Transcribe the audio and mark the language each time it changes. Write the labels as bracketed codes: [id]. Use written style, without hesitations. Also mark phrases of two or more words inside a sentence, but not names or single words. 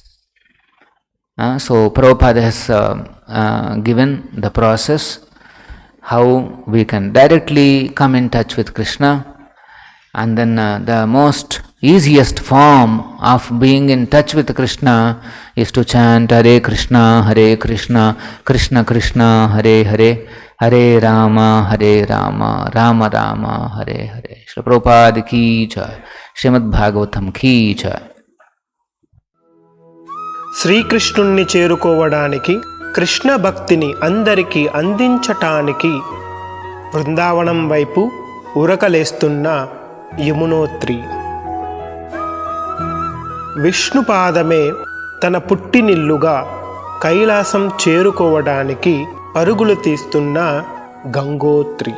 [en] So Prabhupada has given the process how we can directly come in touch with Krishna, and then the most easiest form of being in touch with Krishna is to chant Hare Krishna, Krishna Krishna, Hare Hare, Hare Rama, Rama Rama, Hare Hare. [hi] श्रील प्रभुपाद की जय, श्रीमद् भागवतम् की जय. [te] శ్రీకృష్ణుణ్ణి చేరుకోవడానికి, కృష్ణ భక్తిని అందరికీ అందించటానికి బృందావనం వైపు ఉరకలేస్తున్న యమునోత్రి. విష్ణుపాదమే తన పుట్టినిల్లుగా కైలాసం చేరుకోవడానికి పరుగులు తీస్తున్న గంగోత్రి.